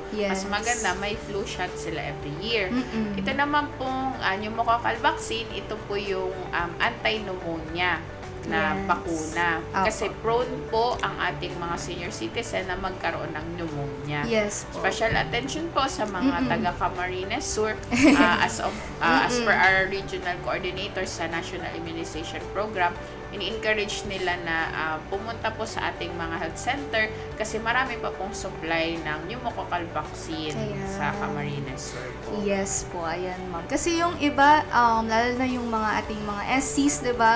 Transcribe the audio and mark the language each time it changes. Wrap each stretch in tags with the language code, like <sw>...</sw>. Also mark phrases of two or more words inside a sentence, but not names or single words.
<tl>Mas Yes. maganda, may</tl> <en>flu shot</en> <tl>sila</tl> <en>every year. Mm-mm.</en> <tl>Ito naman pong</tl> <en>pneumococcal vaccine,</en> <tl>ito po yung anti-pneumonia na Yes. bakuna. Apo. Kasi prone po ang ating mga</tl> <en>senior citizen</en> <tl>na magkaroon ng pneumonia. Yes po.</tl> <en>Special attention</en> <tl>po sa mga taga Camarines Sur</tl> <en>as per our regional coordinators</en> <tl>sa National Immunization Program. Ini-encourage nila na pumunta po sa ating mga health center kasi marami pa pong supply ng</tl> <en>pneumococcal vaccine</en> <tl>Ayan. sa Camarines Sur po. Yes po, ayan ma'am. Kasi yung iba, lalo na yung mga ating mga SCs, di ba?</tl>